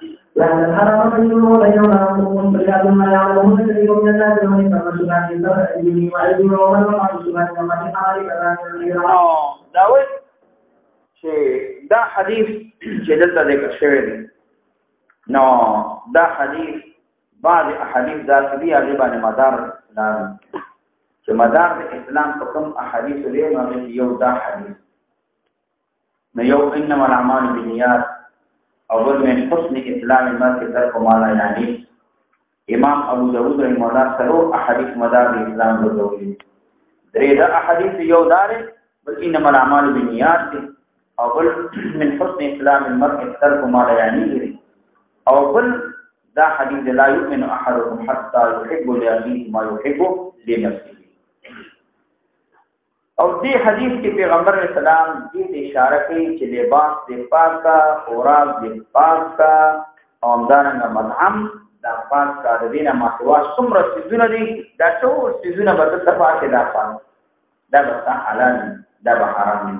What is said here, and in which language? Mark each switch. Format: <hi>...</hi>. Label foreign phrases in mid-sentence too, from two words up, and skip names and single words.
<ps>دا وایي چې دا حدیث چې دلته ذکر شوی دی نو دا حدیث بعض احادیث داسې دي هغې باندې مدار اسلام چې مدار د اسلام په کوم احادیثو دی نو یو دا حدیث نو یو</ps> <ar>انما الاعمال بالنیات</ar> <ps>او بل</ps> <ar>من حسن اسلام المرء ترک ما لا یعنی.</ar> <ps>امام ابو داود</ps> <ar>رحمه الله</ar> <ps>څلور احادیث مدار د اسلام ګرځولي، درې دا احادیث یو دار بل</ps> <ar>انما الاعمال بالنیات</ar> <ps>او بل</ps> <ar>من حسن اسلام المرء ترک ما لا یعنی</ar> <ps>او بل دا حدیث</ps> <ar>لا یؤمن احدکم حتى يحب لاخيه ما يحب لنفسه.</ar> <ps>او دې حدیث کې پیغمبر اسلام دې اشاره کوي چې لباس دې پاک کا، خوراک دې پاک کا، او همدارنګه مطعم دا پاک کا، د دې نه ما سوا څومره څیزونه دي دا ټول څیزونه به د صفات دا پاک دا به حلال دا به حرام دي.</ps>